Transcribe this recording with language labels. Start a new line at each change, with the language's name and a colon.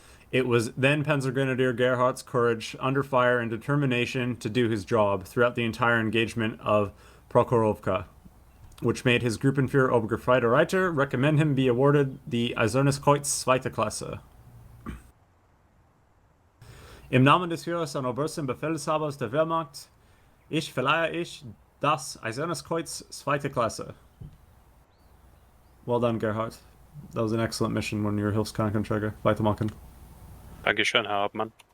English: It was then Panzergrenadier Gerhardt's courage, under fire, and determination to do his job throughout the entire engagement of Prokhorovka, which made his Gruppenführer Obergefreiter Reiter recommend him be awarded the Eisernes Kreuz Zweite Klasse.
German: Im Namen des Führers und obersten Befehlshabers der Wehrmacht, verleihe ich das Eisernes Kreuz Zweite Klasse.
English: Well done, Gerhardt. That was an excellent mission when you were Hilfskrankentrager.
German: Weitermachen. Dankeschön, Herr Hauptmann.